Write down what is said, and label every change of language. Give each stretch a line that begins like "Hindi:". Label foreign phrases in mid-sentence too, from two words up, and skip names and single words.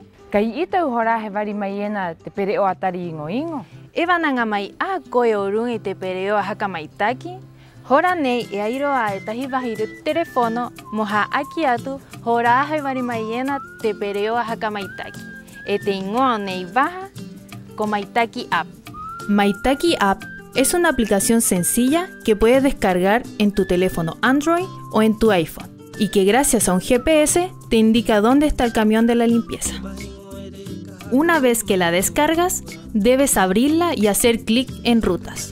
Rapanui: Kai ita uhora he wari mai ena te pereo atari ingo ingo. Ewa nanga mai a koe o rungi te pereo a haka maitaki. Hora nei e airoa e tahi wahiru telefono moha aki atu hora he wari mai ena te pereo a haka maitaki. E te ingoa nei waha ko Maitaki App.
Spanish: Maitaki App es una aplicación sencilla que puedes descargar en tu teléfono Android o en tu iPhone y que gracias a un GPS te indica dónde está el camión de la limpieza. Una vez que la descargas, debes abrirla y hacer clic en rutas.